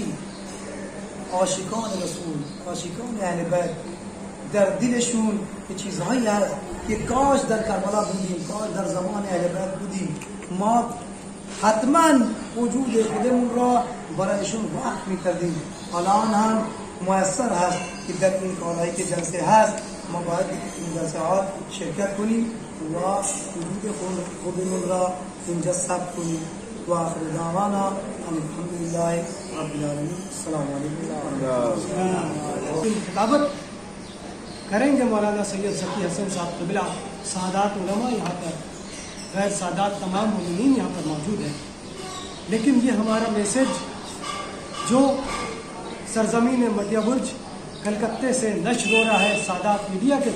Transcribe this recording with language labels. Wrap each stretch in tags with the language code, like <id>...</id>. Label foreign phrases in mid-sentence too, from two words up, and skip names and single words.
<fa>عاشقان رسول، عاشقان اهل بیت، در دلشون یه چیزهایی هست که کاش در کربلا بودیم، کاش در زمان اهل بیت بودیم، ما حتما وجود خودمون را برایشون وقت میکردیم. الان هم میسر هست که در این کارهایی که جلسه هست ما باید این جلسه ها شرکت کنیم و وجود خودمون را اینجا ثبت کنیم.</fa> <ar>و آخر دعوانا الحمدللہ رب العالمین. السلام علیکم.</ar> <ur>خطابت کریں گے مولانا سید ذکی حسن صاحب قبلہ، سعادات علماء یہاں پر، غیر سعادات تمام مومنین یہاں پر موجود ہیں. لیکن یہ ہمارا میسج جو سرزمین مٹیا برج کلکتے سے نشر ہو رہا ہے سعادات میڈیا کے</ur>